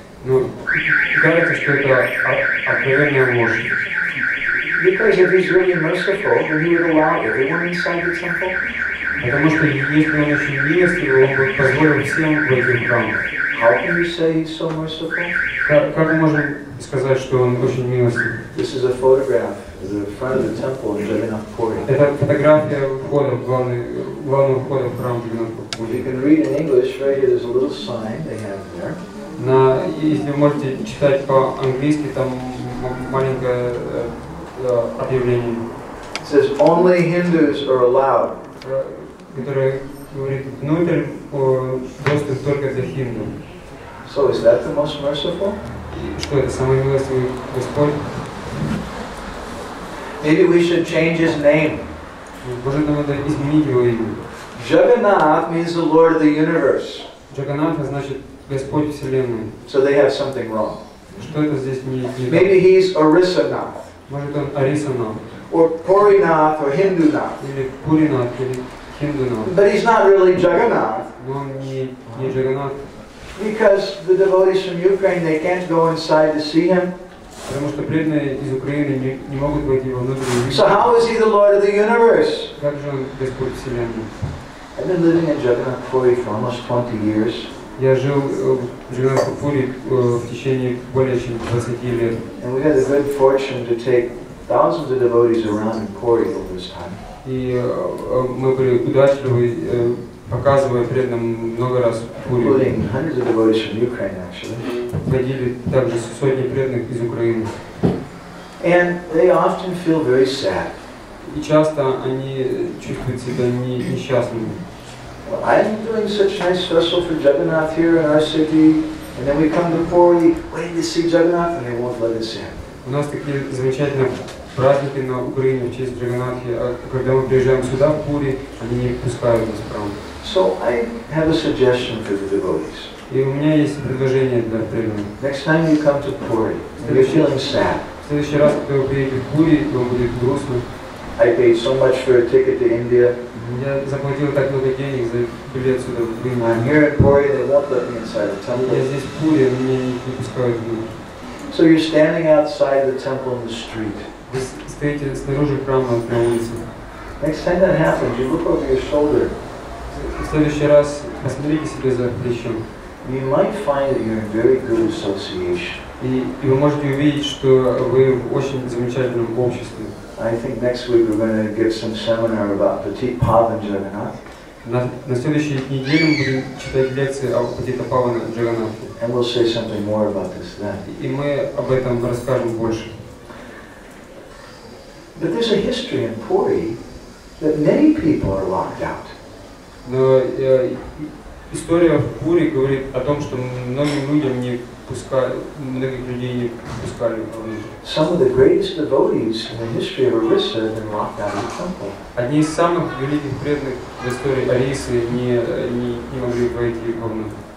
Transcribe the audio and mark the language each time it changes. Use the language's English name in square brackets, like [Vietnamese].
[Russian] Ну, кажется, что это откровенная ложь. [English] Because if he's really merciful, then he would allow everyone inside the temple. [Russian] Потому что если он очень милостивый, он бы позволил всем в этих храмах. [English] How can you say he's so merciful? [Russian] Как мы можем сказать, что он очень милостивый? [English] This is a photograph of the front of the temple in Jagannath Puri. [Russian] Это фотография входа, главного входа в храм Джаганнатха. [English] You can read in English, right here, there's a little sign they have there. [Russian] Если вы можете читать по-английски, там маленькое объявление. [English] It says, only Hindus are allowed. [Russian] Которое говорит, внутрь доступ только для хинду. [English] So is that the most merciful? [Russian] И что это, самый милостивый Господь? [English] Maybe we should change his name. [Russian] Может, нам надо изменить его имя. [English] Jagannath means the Lord of the universe. [Russian] Джаганнатха значит Господь Вселенной. [English] So they have something wrong. [Russian] Что это здесь не так? [English] Maybe he's Orisanath, [Russian] Может он Арисанат, [English] or Purinath, or Hindunath. [Russian] или Пуринат, или Хиндунат. [English] But he's not really Jagannath, [Russian] Но он не Джаганнат, [English] because the devotees from Ukraine, they can't go inside to see him. [Russian] потому что преданные из Украины не могут войти во внутренний мир. [English] So how is he the Lord of the universe? [Russian] Как же он Господь Вселенной? [English] I've been living in Jagannath Puri for almost 20 years. [Russian] Я жил в Джаганнатхапуре в течение более чем 20 лет. [English] And we've had the good fortune to take thousands of devotees around in Puri over this time. [Russian] И мы были удачливы, показывая преданным много раз Пури. [English] Including hundreds of devotees from Ukraine, actually. [Russian] Водили также сотни преданных из Украины. [English] And they often feel very sad. [Russian] И часто они чувствуют себя несчастными. [English] Well, I'm doing such nice festival for Jagannath here in our city, and then we come to Puri, waiting to see Jagannath, and they won't let us in. [Russian] У нас такие замечательные праздники на Украине в честь Джаганнатхи, а когда мы приезжаем сюда, в Пури, они не пускают нас в храм. [English] So I have a suggestion for the devotees. [Russian] И у меня есть предложение для преданных. [English] Next time you come to Puri, and you're feeling sad, [Russian] В следующий раз, когда вы приедете в Пури, и вам будет грустно. [English] I paid so much for a ticket to India. [Russian] Я заплатил так много денег за билет сюда в [English] I'm [Russian] Индию. [English] here in Puri, they won't let me inside the [Russian] Я [English] temple. [Russian] здесь в Пури, меня не пускают внутрь. [English] So you're standing outside the temple in the street. [Russian] Вы стоите снаружи храма на улице. [English] Next time that happens, you look over your shoulder. [Russian] В следующий раз посмотрите себе за плечом. [English] You might find that you're in very good association. [Russian] И вы можете увидеть, что вы в очень замечательном обществе. [English] I think next week we're going to give some seminar about Petit Pavan Jagannath. [Russian] На следующей неделе мы будем читать лекции о Патита Павана Джаганнатхе. [English] And we'll say something more about this then. [Russian] И мы об этом расскажем больше. [English] But there's a history in Puri that many people are locked out. [Russian] Но история в Пури говорит о том, что многим людям не пускали, многих людей не пускали внутрь. [English] Some of the greatest devotees in the history of Orissa have been locked out of the temple. [Russian] Одни из самых великих преданных в истории Орисы не могли войти вовнутрь.